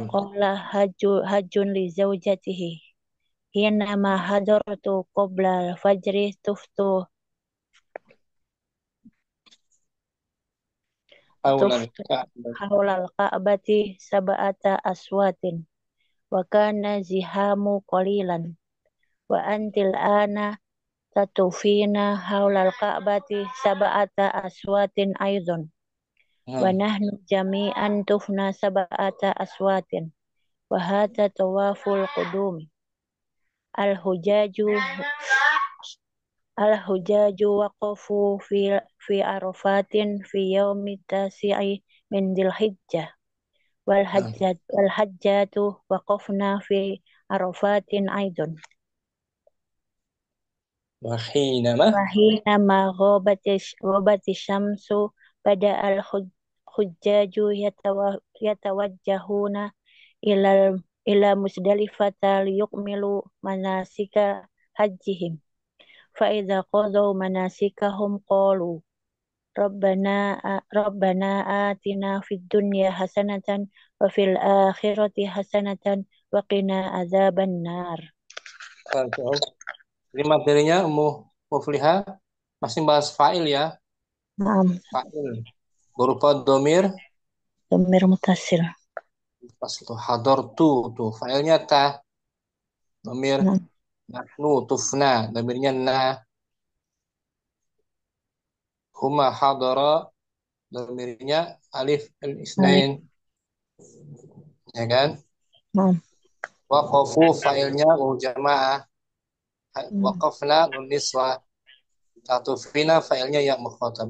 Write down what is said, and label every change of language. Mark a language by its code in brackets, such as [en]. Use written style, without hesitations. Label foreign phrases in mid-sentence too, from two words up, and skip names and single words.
[ar] قال حاج لزوجته. حينما حضرت قبل الفجر aulan tuftu ka'bah. حول الكعبة سبعة أشواط. وكان الزحام قليلا. وأنت الآن تطوفين حول الكعبة سبعة أشواط أيضا. Wa Nah, نحن جميعا طفنا سبعة أشواط. وهذا طواف القدوم. الحجاج الحجاج وقفوا في عرفات في يوم التاسع من ذي الحجة nah. والحاجات وقفن في عرفات أيضا. Wahinama وحينما غابت الشمس بدأ الحجاج يتوجهون إلى إلى مزدلفة ليكملوا مناسك حجهم. فإذا قضوا مناسكهم قالوا ربنا آتنا في الدنيا حسنة وفي الآخرة حسنة وقنا عذاب النار. [id] Jadi materinya Muflihah masih bahas fa'il ya. [ar] Naam, [id] Fa'il berupa domir [ar] ضمير متصل. [id] pas itu hador tuh fa'ilnya ta, domir [ar] Naam, نحن طفنا, [id] domirnya na, [ar] هما حضرا, [id] domirnya alif al alif. isnain, ya kan? [ar] Naam, [id] Waqafu fa'ilnya jamaah, waqafna [ar] نون النسوة, [id] tatufina fa'ilnya [ar] ياء المخاطبة.